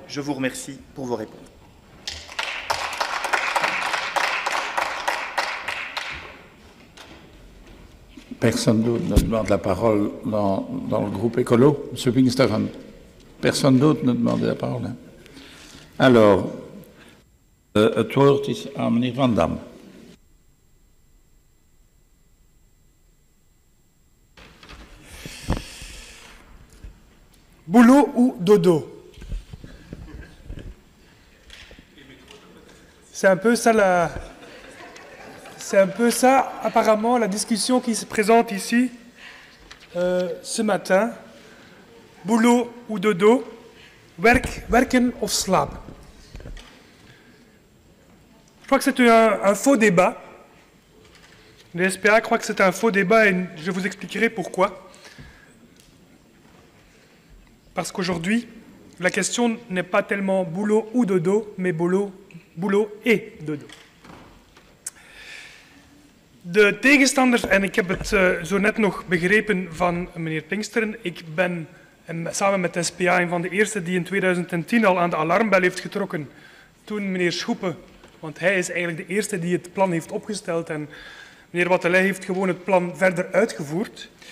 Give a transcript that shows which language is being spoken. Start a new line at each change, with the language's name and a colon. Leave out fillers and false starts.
French: Je vous remercie pour vos réponses. Personne d'autre ne demande la parole dans le groupe écolo. Monsieur Pinksteren, personne d'autre ne demande la parole. Hein.
Dutch: Alors, het woord is aan meneer Van Dam.
French: Boulot ou dodo? C'est un peu ça C'est un peu ça, apparemment, la discussion qui se présente ici ce matin. Boulot ou dodo,
Dutch: werken of slapen.
French: Je crois que c'est un faux débat. Le SPA croit que c'est un faux débat et je vous expliquerai pourquoi. Parce qu'aujourd'hui, la question n'est pas tellement boulot ou dodo, mais boulot et dodo.
Dutch: De tegenstanders, en ik heb het zo net nog begrepen van meneer Pinksteren, ik ben samen met de SPA een van de eerste die in 2010 al aan de alarmbel heeft getrokken toen meneer Schoepen, want hij is eigenlijk de eerste die het plan heeft opgesteld en meneer Wattelet heeft gewoon het plan verder uitgevoerd.